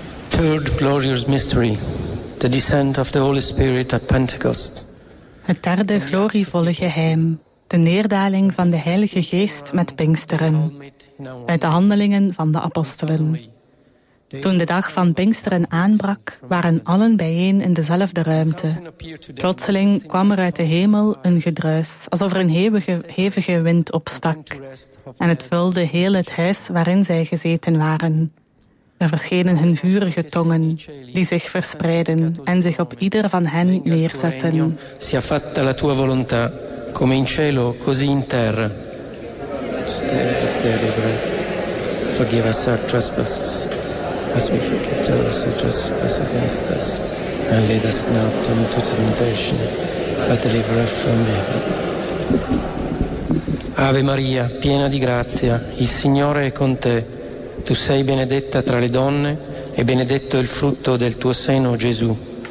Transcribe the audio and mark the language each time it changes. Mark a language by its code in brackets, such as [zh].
[en] third glorious mystery, the descent of the Holy Spirit at Pentecost. [nl] Het derde glorievolle geheim, de neerdaling van de Heilige Geest met Pinksteren, uit de handelingen van de apostelen. Toen de dag van Pinksteren aanbrak, waren allen bijeen in dezelfde ruimte. Plotseling kwam er uit de hemel een gedruis, alsof er een hevige wind opstak. En het vulde heel het huis waarin zij gezeten waren. Er verschenen hun vurige tongen, die zich verspreiden en zich op ieder van hen neerzetten. [it] Sia fatta la tua volontà, come in cielo, così in terra. [en] Forgive us our trespasses. As we forgive those who trespass against us, and lead us not into temptation, but deliver us from evil. [it] Ave Maria, piena di grazia, il Signore è con te. Tu sei benedetta tra le donne, e benedetto è il frutto del tuo seno, Gesù.